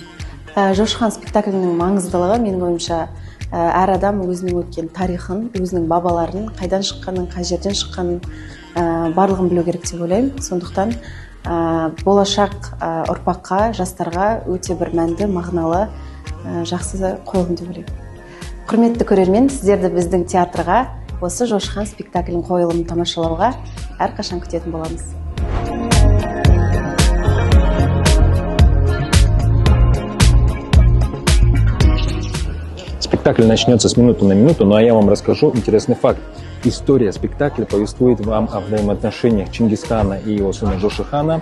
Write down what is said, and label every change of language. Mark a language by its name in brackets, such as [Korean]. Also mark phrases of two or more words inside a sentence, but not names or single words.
[Kazakh] Жошы хан спектаклінің маңыздылығы менің ойымша әр адам өзінің өткен тарихын, өзінің бабаларын, қайдан шыққанын, қай жерден шыққанын барлығын білу керек деп ойлаймын. Сондықтан болашақ ұрпаққа, жастарға өте бір мәнді, мағыналы, жақсы қойылым деп ойлаймын. Құрметті көрермен, сіздерді біздің театрға осы Жошы хан спектаклінің қойылымын тамашалауға әрқашан күтетін боламыз. [Russian] Спектакль начнется с минуты на минуту, но я вам расскажу интересный факт. История спектакля повествует вам о взаимоотношениях Чингисхана и его сына Жошы хана.